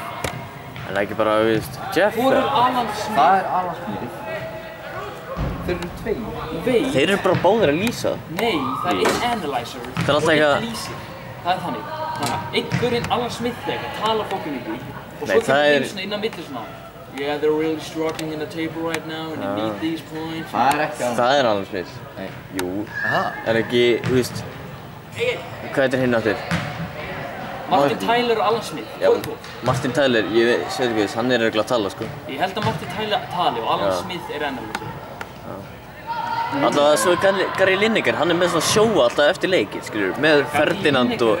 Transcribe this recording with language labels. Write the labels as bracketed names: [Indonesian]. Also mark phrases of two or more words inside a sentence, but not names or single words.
[Icelandic] En það er ekki bara, veist, Jeff. Hvor er Alan Smith? Það er Alan Smith. Þeir eru tveir. Veit. Þeir eru bara báðir að lýsa. Nei, það er einn analyzer Það er alltaf og eitthvað- einn lýsir. Það er þannig. Einhverjinn Alan Smith eitthvað talar fólkinu í því. Og Nei, svo það kemur er- einn svona inn á milli svona. [English] Yeah, they're really struggling in the table right now and they need these points. [Icelandic] Það er ekki Alan. Það er Alan Smith. Nei. Jú. Aha. Er ekki, þú veist, hvað heitir hinn áttur? Martin Tyler og Alan Smith. Já, Hvor er þú? Martin Tyler, ég sé ekki þess, hann er örugglega að tala, sko. Ég held að Martin Tyler tali og Alan Já. Smith er analyzer. Allavega, svo er Gary Lineker, hann er með svona sjóa alltaf eftir leikinn, skilur, með Ferdinand og...